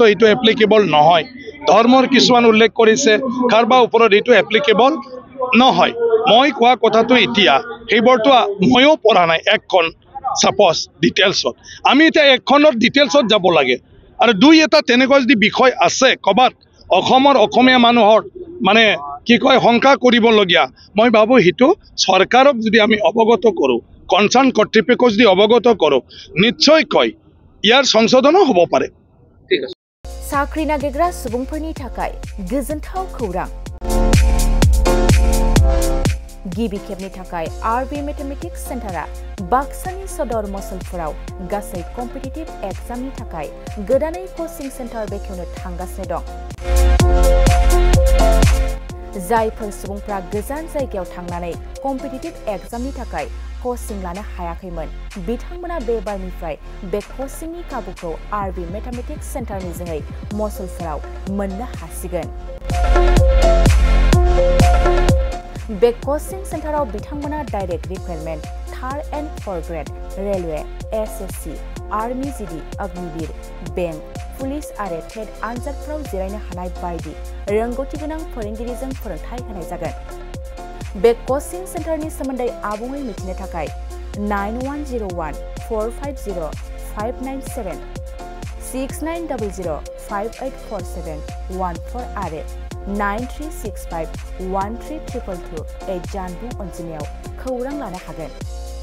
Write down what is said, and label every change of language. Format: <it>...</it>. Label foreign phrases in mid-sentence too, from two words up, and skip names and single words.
<as>এইটো এপ্লিকেবল নহয় ধৰ্মৰ কিছুমান উল্লেখ কৰিছে কাৰোবাৰ ওপৰত এইটো এপ্লিকেবল নহয় মই কোৱা কথাটো এতিয়া সেইবোৰতো ময়ো পঢ়া নাই এখন সাপোজ ডিটেইলছত আমি এতিয়া এখনৰ ডিটেইলছত যাব লাগে আৰু দুই এটা তেনেকুৱা যদি বিষয় আছে ক'ৰবাত অসমৰ অসমীয়া মানুহৰ মানে কি কয় শংকা কৰিবলগীয়া মই ভাবোঁ সেইটো চৰকাৰক যদি আমি অৱগত কৰোঁ কনচাৰ্ণ কৰ্তৃপক্ষক যদি অৱগত কৰোঁ নিশ্চয়কৈ ইয়াৰ সংশোধনো হ'ব পাৰে ঠিক আছে</as> <brx>साख्रि नागिरग्रा सुबुंफोरनि थाखाय गोजोनथाव खौरां गिबि खेबनि थाखाय आरबि मेथमेटिक्स सेन्टारा बाक्सानि सदर मसलपुराव गासै</brx> <en>competitive examni</en> <brx>थाखाय गोदानै</brx> <en>coaching center</en> <brx>बेखेवनो थांगासिनो दं जायफोर सुबुंफ्रा गोजान जायगायाव थांनानै</brx> <en>competitive examni</en> <brx>थाखाय कोचिं लानो हायाखैमोन बिथांमोना बे बारनिफ्राय बे कोचिंनि खाबुखौ आरबि मेथमेटिक्स सेन्टारनि जोहै मसलपुराव मोननो हासिगोन बे कोचिं सेन्टाराव बिथांमोना</brx> <en>direct recruitment 3rd and 4th grade railway</en> <brx>एसएससी आर्मी जीडी अग्निवीर बैंक पुलिस आरो टेट आनजादफोराव जिरायनो हानाय बायदि रोंगौथि गोनां फोरोंगिरिजों फोरोंथाय होनाय जागोन बे कोचिं सेन्टारनि सोमोन्दै आबुङै मिथिनो थाखाय 9101450597 6900584714 आरो 9365132228 जानबुं अनजिमायाव खौरां लानो हागोन</brx>